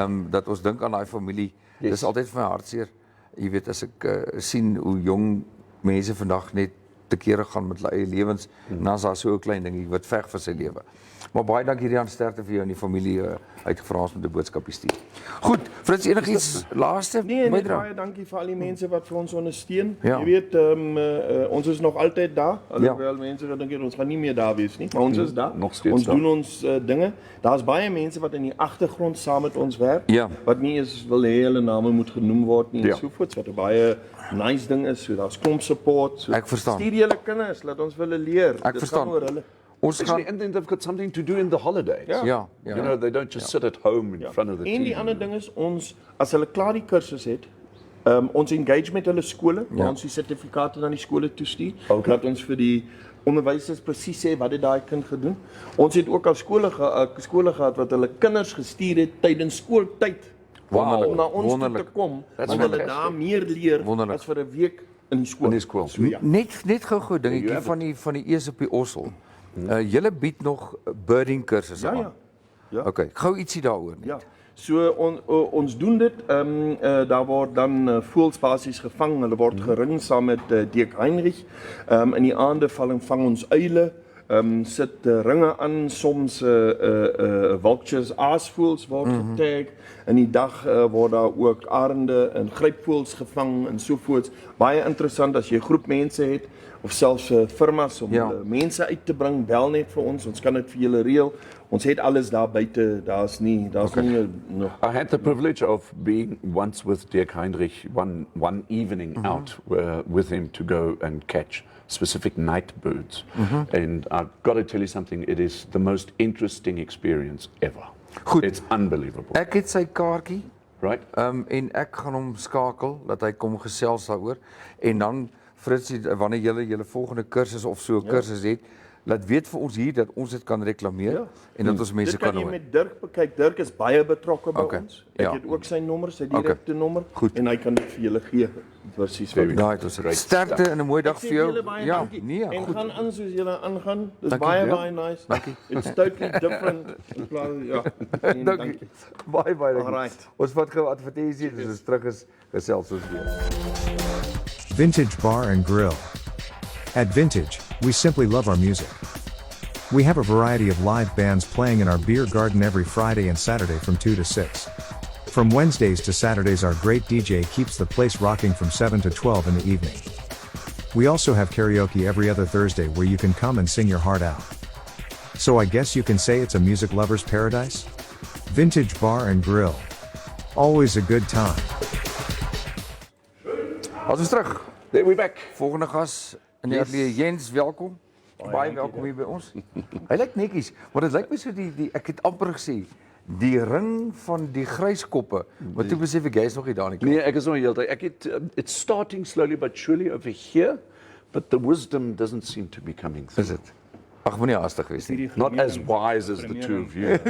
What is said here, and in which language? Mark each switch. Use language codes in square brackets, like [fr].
[af] Dat ons dink aan daai familie. Dis altyd vir my hartseer. Jy weet as ek sien hoe jong mense vandag net te kere gaan met hulle eie lewens, en dan is daar so 'n klein dingie wat veg vir sy lewe. Maar baie dankie Rian, sterkte vir jou en die familie uitgevra ons met 'n boodskapie stuur. Goed, Fritz, enigiets laaste? Nee, baie dankie vir al die mense wat vir ons ondersteun. Ja. Jy weet, ons is nog altyd daar. Alhoewel mense gedink het ons gaan nie meer daar wees nie, maar ons is daar. Nog steeds ons daar. doen ons dinge. Daar's baie mense wat in die agtergrond saam met ons werk, wat nie eens wil hê hulle name moet genoem word nie en so voort, wat 'n baie nice ding is. So daar's klomp support. So ek verstaan. Stuur julle kinders, laat ons hulle leer. Ek verstaan. Oor hulle. [en] Especially, and then they've got something to do in the holidays. [af] Ja. [en] You know, they don't just sit at home in front of the TV. [af] En die ander ding is, ons, as hulle klaar die kursus het, ons engage met hulle skole, ons die sertifikate na die skole toestuur, dat ons vir die onderwysers presies sê wat het daai kind gedoen. Ons het ook al skole gehad wat hulle kinders gestuur het tydens skooltyd om na ons toe te kom, want hulle daar meer leer as vir 'n week in die skool. So, net gou dingetjie van die eers op die ossel. Julle bied nog birding kursusse aan. Ja. Okay, gou ietsie daaroor net. Ja. So ons doen dit, daar word dan voëls basies gevang, hulle word gering saam met Dirk Heinrich. In die aande vang ons uile, sit ringe aan, soms vultures, aasvoëls word getag. In die dag word daar ook arende en grypvoëls gevang en sovoorts. Baie interessant as jy 'n groep mense het of selfs firmas om mense uit te bring, bel net vir ons kan dit vir julle reël. Ons het alles daar buite, daar's nie nog. [en] I had the privilege of being once with Dirk Heinrich one evening out with him to go and catch specific night birds. And I've got to tell you something, it is the most interesting experience ever. [af] Goed. [en] It's unbelievable. [af] Ek het sy kaartjie. [en] Right? [af] En ek gaan hom skakel dat hy kom gesels daaroor en dan Fritsie, wanneer julle volgende kursus of so 'n kursus het, laat weet vir ons hier dat ons dit kan reklameer en dat ons mense kan nooi. Dit kan jy met Dirk bekyk. Dirk is baie betrokke by ons. Ek het ook sy nommer, sy direkte nommer en hy kan dit vir julle gee. Presies wat sterkte en 'n mooi dag vir jou. Ja, nee, en gaan aan soos julle aangaan. Dis baie nice. Dankie. [en] It's totally different. [af] Dankie. Baie dankie. Ons vat gou advertensie, dis ons terug is gesels ons weer. [en] Vintage Bar and Grill. At Vintage, we simply love our music. We have a variety of live bands playing in our beer garden every Friday and Saturday from 2 to 6. From Wednesdays to Saturdays, our great DJ keeps the place rocking from 7 to 12 in the evening. We also have karaoke every other Thursday where you can come and sing your heart out. So I guess you can say it's a music lover's paradise? Vintage Bar and Grill. Always a good time. [af] Ons is terug. [en] There we back. [af] Volgende gas in die ateljee, Jens, welkom. Baie welkom hier by ons. Hy lyk netjies, maar dit lyk my so ek het amper gesê die ring van die gryskoppe. Maar toe besef ek jy's nog nie daar nie. Nee, ek is nog heeltyd. [en] It's starting slowly but surely over here, but the wisdom doesn't seem to be coming through. Is it? [af] Ag, moenie haastig wees nie. [en] Not as wise as the two of you.